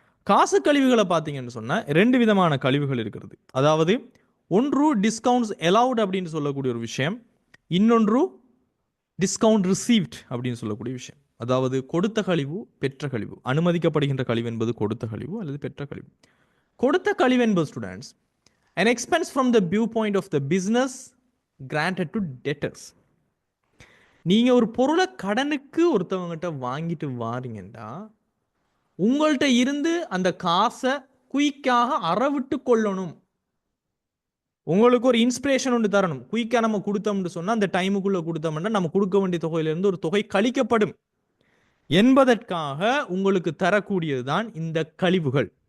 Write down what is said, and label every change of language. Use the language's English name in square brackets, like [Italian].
[Tamil] காசு கழிவுகளை பார்த்தீங்கன்னு சொன்னால் 2 விதமான கழிவுகள் இருக்கிறது. அதாவது ஒன்று டிஸ்கவுண்ட்ஸ் அலவுட் அப்படின்னு சொல்லக்கூடிய ஒரு விஷயம், இன்னொன்று டிஸ்கவுண்ட் ரிசீவ்ட் அப்படின்னு சொல்லக்கூடிய விஷயம். அதாவது கொடுத்த கழிவு பெற்ற கழிவு. அனுமதிக்கப்படுகின்ற கழிவு என்பது கொடுத்த கழிவு அல்லது பெற்ற கழிவு. கொடுத்த கழிவு என்பது [English] Students an expense from the viewpoint of the business granted to debtors. [Tamil] நீங்க ஒரு பொருளை கடனுக்கு ஒருத்தவங்ககிட்ட வாங்கிட்டு வாரீங்கன்னா உங்கள்கிட்ட இருந்து அந்த காசை குயிக்காக அறவிட்டு கொள்ளணும். உங்களுக்கு ஒரு இன்ஸ்பிரேஷன் ஒன்று தரணும். குயிக்காக நம்ம கொடுத்தோம்னு சொன்னால் அந்த டைமுக்குள்ளே கொடுத்தோம்னா நம்ம கொடுக்க வேண்டிய தொகையிலிருந்து ஒரு தொகை கழிக்கப்படும் என்பதற்காக உங்களுக்கு தரக்கூடியது தான் இந்த கழிவுகள்.